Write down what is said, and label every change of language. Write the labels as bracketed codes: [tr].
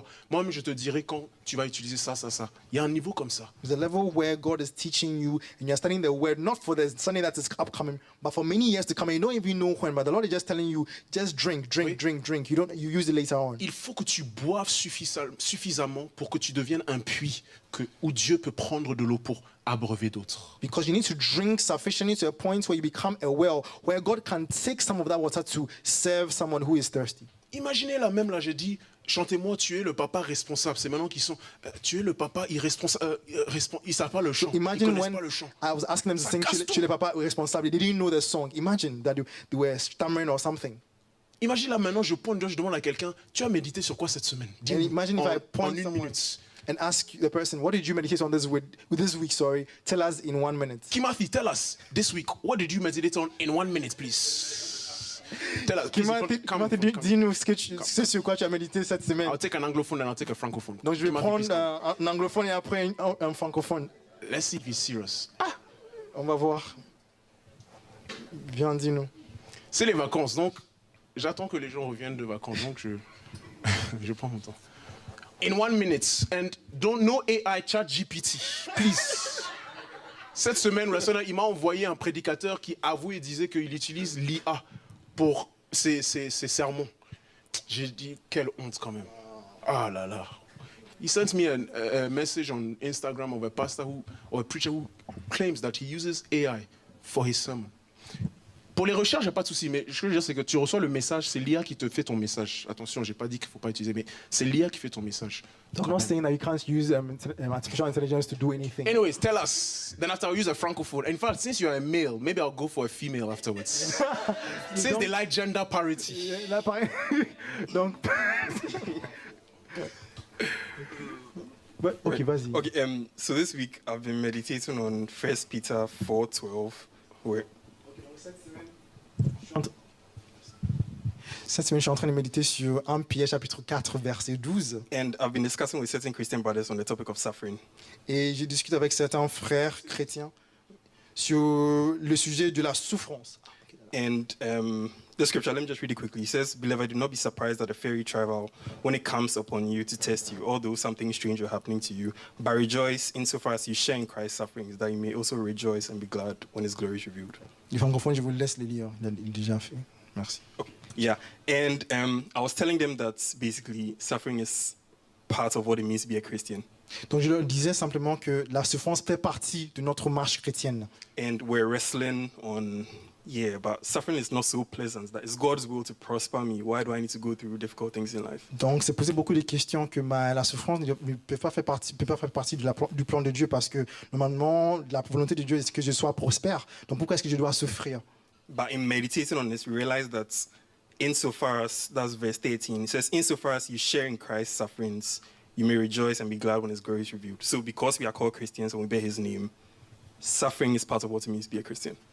[fr] Moi-même, je te dirai quand tu vas utiliser ça. Il y a un niveau comme ça. [en] there's a level where God is teaching you and you're studying the word not for the Sunday that is upcoming, but for many years to come. And you don't even know when, but the Lord is just telling you, just drink. [fr] Oui. [en] You use it later on. [fr] Il faut que tu boives suffisamment pour que tu deviennes un puits où Dieu peut prendre de l'eau pour abreuver d'autres. [en] Because you need to drink sufficiently to a point where you become a well, where God can take some of that water to serve someone who is thirsty. [fr] Imaginez là, j'ai dit, chantez-moi, tu es le papa responsable. C'est maintenant qu'ils sont, tu es le papa irresponsable. Ils ne savent pas le chant. Ils ne [en] Imagine [fr] connaissent [en] when [fr] pas le chant. [en] I was asking them to [fr] Ça [en] sing [fr] casse Tu le papa responsable, [en] they didn't know the song. Imagine that they were stammering or something. [fr] Imagine là maintenant, je demande à quelqu'un, tu as médité sur quoi cette semaine? [en] And [fr] Dis-moi, [en] imagine if I [fr] en [en] point [fr] une [en] someone [fr] minute. [en] and ask the person, what did you meditate on this week? Sorry, tell us in 1 minute. Kimathi, tell us this week, what did you meditate on in 1 minute, please? Tell us. Please, come. [fr] Dis-nous ce sur quoi tu as médité cette semaine. [en] I'll take an anglophone and I'll take a francophone. [fr] Donc je vais [en] Kimathi, [fr] prendre [en] please come. [fr] un anglophone et après un francophone. [en] Let's see if he's serious. [fr] On va voir. Viens, dis-nous. C'est les vacances, donc j'attends que les gens reviennent de vacances, donc je prends mon temps. [en] In 1 minute, and don't know AI chat GPT, please. [fr] Cette semaine ou la semaine, il m'a envoyé un prédicateur qui avouait et disait qu'il utilise l'IA pour ses sermons. J'ai dit, quelle honte quand même. Ah là là. [en] He sent me a message on Instagram of a pastor or a preacher who claims that he uses AI for his sermon. [fr] Pour les recherches, il n'y a pas de souci, mais ce que je veux dire, c'est que tu reçois le message, c'est l'IA qui te fait ton message. Attention, je n'ai pas dit qu'il ne faut pas utiliser, mais c'est l'IA qui fait ton message. [en] I'm not saying that you can't use artificial intelligence to do anything. Anyways, tell us. Then after I'll use a francophone. In fact, since you're a male, maybe I'll go for a female afterwards. Since they like gender parity. [fr] Là, pareil. Donc. [en] But, okay, [fr] vas-y. [en] Okay, so this week I've been meditating on 1 Peter 4:12, where [fr] Cette semaine, je suis en train de méditer sur 1 Pierre chapitre 4, verset 12. [en] and I've been discussing with certain Christian brothers on the topic of suffering. [fr] Et je discute avec certains frères chrétiens sur le sujet de la souffrance. [en] And the scripture, let me just read it quickly. It says, "Beloved, do not be surprised at the fiery trial when it comes upon you to test you, although something strange will happening to you. But rejoice insofar as you share in Christ's sufferings, that you may also rejoice and be glad when His glory is revealed." [fr] Les francophones, je vous laisse les lire. Il est déjà fait. Merci. [en] Okay. Yeah, and I was telling them that basically suffering is part of what it means to be a Christian. [fr] Donc je leur disais simplement que la souffrance fait partie de notre marche chrétienne. [en] And we're wrestling on, but suffering is not so pleasant. That it's God's will to prosper me. Why do I need to go through difficult things in life? [fr] Donc c'est poser beaucoup de questions que la souffrance ne peut pas faire partie du plan de Dieu, parce que normalement la volonté de Dieu est que je sois prospère. Donc pourquoi est-ce que je dois souffrir? [en] But in meditating on this, we realize that insofar as, that's verse 13, it says, insofar as you share in Christ's sufferings, you may rejoice and be glad when his glory is revealed. So because we are called Christians and we bear his name, suffering is part of what it means to be a Christian.